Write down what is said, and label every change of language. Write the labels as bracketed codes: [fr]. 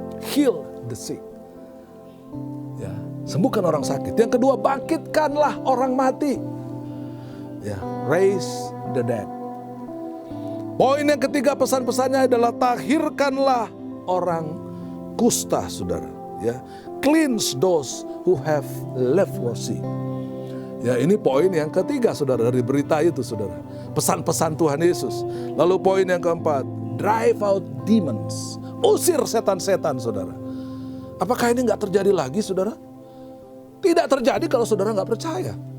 [id] Heal the sick. Ya, sembuhkan orang sakit. Yang kedua, bangkitkanlah orang mati. Ya, raise the dead. Poin yang ketiga pesan-pesannya adalah tahirkanlah orang kusta, saudara. [en] Ya, cleanse those who have leprosy. [id] Ya, ini poin yang ketiga, saudara, dari berita itu, saudara. Pesan-pesan Tuhan Yesus. Lalu poin yang keempat, drive out demons. Usir setan-setan, saudara. Apakah ini nggak terjadi lagi, saudara? Tidak terjadi kalau saudara nggak percaya.